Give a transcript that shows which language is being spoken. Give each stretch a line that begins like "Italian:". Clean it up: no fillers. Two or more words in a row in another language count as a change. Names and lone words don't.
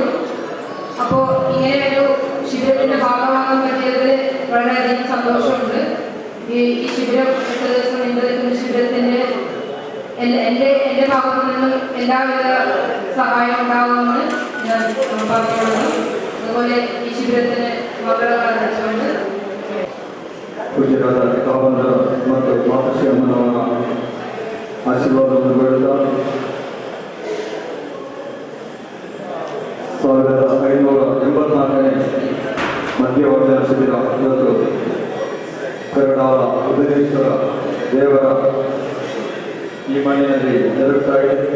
Malayalam: അപ്പോൾ ഇങ്ങനെയൊരു ശിബിരത്തിന്റെ ഭാഗമാകാൻ പറ്റിയതിൽ വളരെയധികം സന്തോഷമുണ്ട്. ഈ ശിബിരം 8 ദിവസം നീണ്ടു നിൽക്കുന്ന ശിബിരത്തിന്റെ എൻ്റെ ഭാഗത്തു നിന്നും എല്ലാവിധ സഹായം ഉണ്ടാകുമെന്ന് ഞാൻ പറഞ്ഞുകൊള്ളുന്നു. അതുപോലെ ഈ ശിബിരത്തിന് മംഗളകാലം വെച്ചുകൊണ്ട്
Kannada: ಪೂಜ್ಯರಾದ ಕಾವಂದ ಮತ್ತು ಮಾತೃಶ್ರೀ ಅಮ್ಮನವರ ಆಶೀರ್ವಾದವನ್ನು ಬೇಡುತ್ತಾ 1584ನೇ ಮಧ್ಯವರ್ಜನ ಶಿಬಿರ ಇವತ್ತು ಕರುಣಾಳ ಉದರೇಶ್ವರ ದೇವರ ಈ ಮನೆಯಲ್ಲಿ ಜರುಗುತ್ತಾ ಇದೆ.